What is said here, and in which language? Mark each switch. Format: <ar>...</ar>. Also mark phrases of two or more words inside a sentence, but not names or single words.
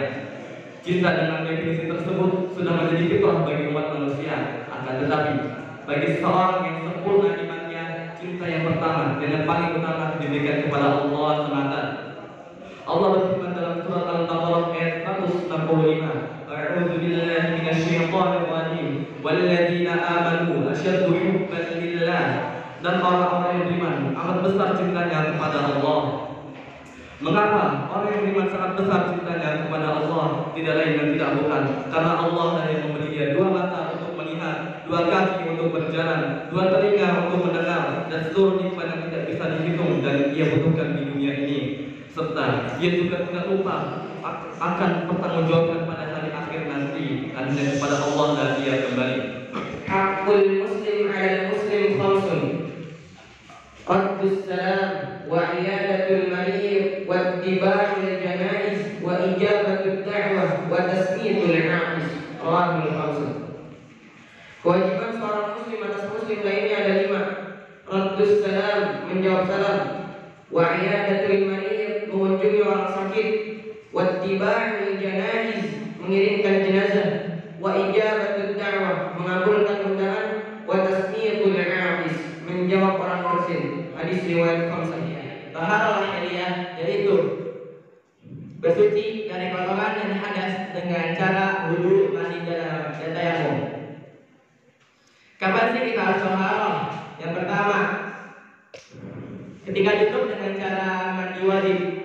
<id>Cinta dengan definisi tersebut sudah menjadi fitrah bagi umat manusia. Akan tetapi, bagi seseorang yang sempurna imannya, cinta yang pertama dan yang paling utama diberikan kepada Allah semata. Allah berfirman dalam surat Al-Baqarah ayat 165,</id> <ar>أعوذ بالله من الشيطان الرجيم. والذين آمنوا أشد حبا لله.</ar> <id>Dan orang-orang yang beriman amat besar cintanya kepada Allah. Mengapa orang yang beriman sangat besar cintanya kepada Allah? Tidak lain dan tidak bukan karena Allah yang memberi dia dua mata untuk melihat, dua kaki untuk berjalan, dua telinga untuk mendengar, dan seluruh nikmat yang tidak bisa dihitung dan ia butuhkan di dunia ini. Serta ia juga tidak lupa akan pertanggungjawabkan pada hari akhir nanti, dan kepada Allah dan dia kembali.</id> <ar>حق المسلم على المسلم خمس. رد السلام وعيادة المريض واتباع الجنائز وإجابة الدعوة وتشميت العاطس. رواه الخمسة.</ar> <id>Kewajiban seorang muslim atas muslim lainnya ada 5.</id> <ar>رد السلام,</ar> <id>menjawab salam.</id> <ar>وعيادة المريض,</ar> <id>mengunjungi orang sakit.</id> <ar>واتباع الجنائز,</ar> <id>mengirimkan jenazah.</id> <ar>وإجابة الدعوة,</ar> <id>mengabulkan undangan.</id> <ar>وتشميت العاطس,</ar> <id>menjawab orang bersin. Hadis riwayat Khamsah. Taharah lahiriah, yaitu bersuci dari kotoran dan hadas dengan cara wudu, mandi dan tayamum. Kapan sih kita harus taharah? Yang pertama, ketika junub dengan cara mandi wajib.</id>